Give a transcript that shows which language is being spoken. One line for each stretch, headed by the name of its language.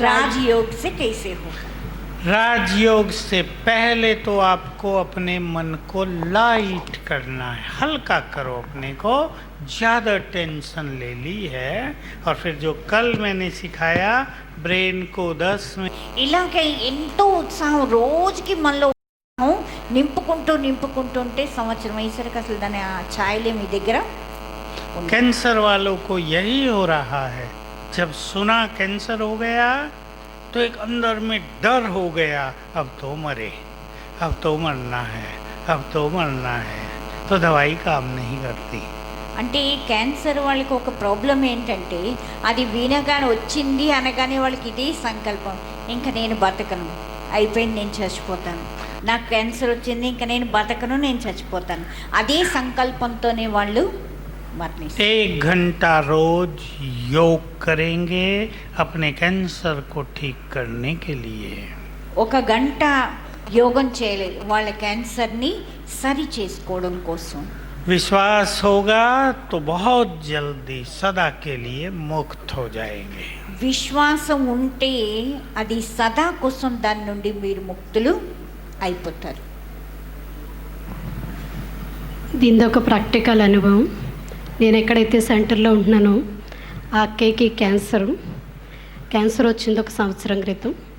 Hindi: राजयोग से कैसे होगा? राजयोग से पहले तो आपको अपने मन को लाइट करना है, हल्का करो अपने को. ज़्यादा टेंशन ले ली है और फिर जो कल मैंने सिखाया ब्रेन को 10 में
Telugu: ఇలాగే ఎంతో ఉత్సాహం రోజుకి మనలో నింపుకుంటుంటే సంవత్సరం అయ్యేసరికి అసలు దాని ఛాయలే మీ దగ్గర.
Hindi: कैंसर वालों को यही हो रहा है. जब सुना कैंसर हो गया तो एक अंदर में डर हो गया, अब तो मरे, अब तो मरना है, अब तो मरना है, तो दवाई काम नहीं करती.
Telugu: అంటే క్యాన్సర్ వాళ్ళకి ఒక ప్రాబ్లం ఏంటంటే అది వినగానే వచ్చింది అనగానే వాళ్ళకి ఇదే సంకల్పం, ఇంకా నేను బతకను, అయిపోయింది, నేను చచ్చిపోతాను, నాకు క్యాన్సర్ వచ్చింది, ఇంకా నేను బతకను, నేను చచ్చిపోతాను, అదే సంకల్పంతోనే వాళ్ళు మరణిస్తారు.
Hindi: 1 घंटा रोज योग करेंगे अपने कैंसर को ठीक करने के लिए.
Telugu: 1 గంట యోగం చేయలేదు వాళ్ళ క్యాన్సర్ని సరి చేసుకోవడం కోసం.
Hindi: विश्वास होगा तो बहुत जल्दी सदा के लिए मुक्त हो जाएंगे.
Telugu: విశ్వాసం ఉంటే అది సదా కోసం దాని నుండి మీరు ముక్తులు అయిపోతారు. దీని ఒక ప్రాక్టికల్ అనుభవం. నేను ఎక్కడైతే సెంటర్లో ఉంటున్నానో ఆ అక్కయ్యకి క్యాన్సర్ వచ్చింది 1 సంవత్సరం క్రితం.